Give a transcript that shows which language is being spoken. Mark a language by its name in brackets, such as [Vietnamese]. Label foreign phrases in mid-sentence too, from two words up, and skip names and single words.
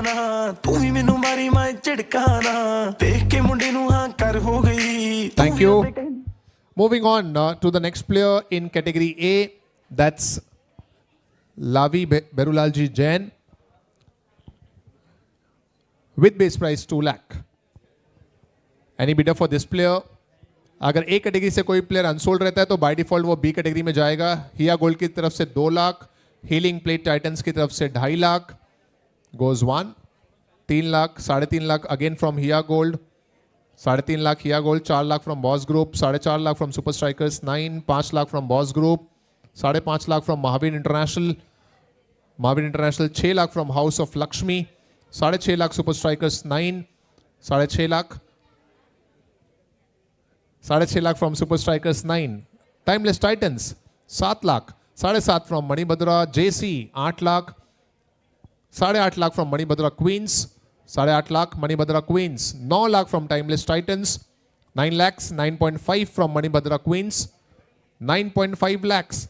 [English] Thank you. Moving on to the next player in category A, that's Lavi Berulalji Jain with base price 2 lakh. Any bidder for this player? [Hindi] अगर ए कैटेगरी से कोई प्लेयर अनसोल्ड रहता है तो [English] by default [Hindi] वो बी कैटेगरी में जाएगा. हिया गोल्ड की तरफ से 2 लाख, हीलिंग प्लेट टाइटन्स की तरफ से 2.5 लाख goes 1, 3 लाख, 3.5 लाख [English] again from [Hindi] हिया गोल्ड, 3.5 लाख हिया गोल्ड, 4 लाख फ्रॉम बॉस ग्रुप, 4.5 लाख फ्रॉम सुपर स्ट्राइकर्स 9, 5 लाख फ्रॉम बॉस ग्रुप, 5.5 लाख फ्रॉम महावीर इंटरनेशनल, 6 लाख फ्रॉम हाउस ऑफ लक्ष्मी, 6.5 लाख सुपर स्ट्राइकर्स 9, 6.5 लाख, 6.5 लाख फ्रॉम सुपर स्ट्राइकर्स 9, टाइमलेस टाइटन्स 7 लाख, 7.5 फ्रॉम मणिभद्रा जेसी 8 लाख, 8.5 लाख फ्रॉम मणिभद्रा क्वींस, 8.5 लाख मणिभद्रा क्वींस, 9 लाख फ्रॉम टाइमलेस टाइटन्स, 9 lakhs, 9.5 फ्रॉम मणिभद्रा क्वींस, 9.5 lakhs,